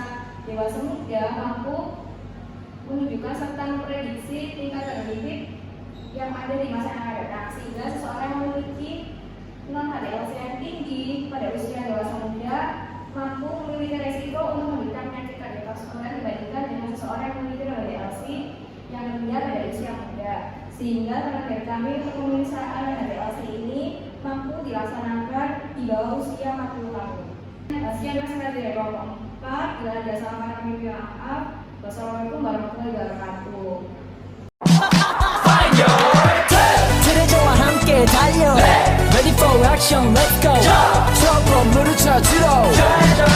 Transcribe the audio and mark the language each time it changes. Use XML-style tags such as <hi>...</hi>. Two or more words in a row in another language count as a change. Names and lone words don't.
<id>dewasa muda mampu menunjukkan serta memprediksi tingkat kognitif yang ada di masa yang akan datang, sehingga seseorang yang memiliki non-HDLC yang tinggi pada usia dewasa muda mampu memiliki resiko untuk menderita penyakit kardiovaskular dibandingkan dengan seseorang yang memiliki non-HDLC yang rendah pada usia muda. Sehingga target kami untuk pemeriksaan HDLC ini mampu dilaksanakan di bawah usia 40 tahun. Sekian terima dari kelompok 4. Bila ada salah kata kami minta maaf.</id> <ar>والسلام عليكم ورحمة الله وبركاته.</ar> <ko>트레저와 함께 달려</ko> <en>Ready for action, let's go</en> <ko>트럭으로 물을 찾으러</ko>